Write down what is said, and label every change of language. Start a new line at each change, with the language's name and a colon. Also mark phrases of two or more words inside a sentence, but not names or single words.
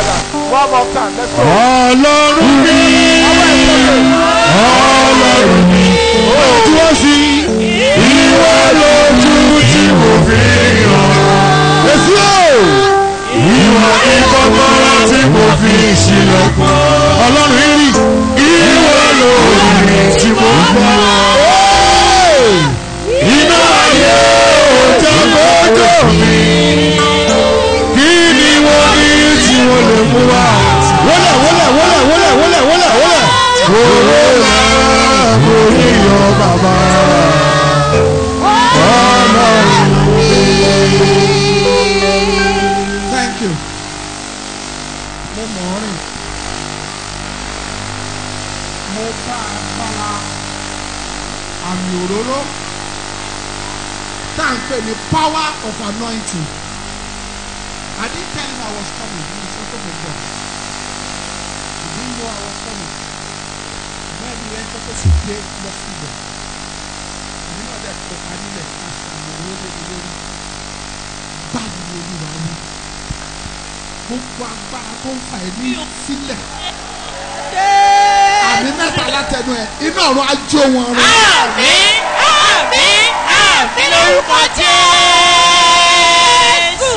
English: One more time, let's go.
Yoruba: Ọlọ́run mi, Ọlọ́run mi, ó dúró sí. Ìwọ lójú tí mo fi hàn. Èsì o. Ìwọ ni kọ́kọ́rọ́ tí mo fi ṣílẹ̀kùn. Ọlọ́run rí. Ìwọ lójú tí mo fi hàn. Hey! Iná ayé ò jẹ́ gbọ́dọ̀ mi. Kí ni wọ́n ní tí wọ́n lè mú wá? Wólẹ̀, wólẹ̀, wólẹ̀, wólẹ̀, wólẹ̀, wólẹ̀, wólẹ̀. Owó ńlá mo rí yọ bàbá. Ọlọ́run.
English: Thank you.
Yoruba: Mo mọ̀ ọ́ rìn. Mo bá agbára àmì òróró tá à ń pè ní
English: power of anointing. I didn't tell him I was coming.
Yoruba: Mo sọ pé mo bọ̀.
English: He didn't know I was coming.
Yoruba: Bẹ́ẹ̀ ni ẹ sọ pé kò dé lọ sí ibẹ̀. Èmi náà dẹ̀ kó parí lẹ̀, a sì mọ̀ owó lé mi lórí. Báwo ni Olúwa wí? Gbogbo agbára tó ń fa ẹ̀mí sílẹ̀. Jésù. Àmì mẹ́ta látẹnu ẹ̀, iná ọ̀run á jó wọn run. Àmín, àmín, àmín lórúkọ Jésù.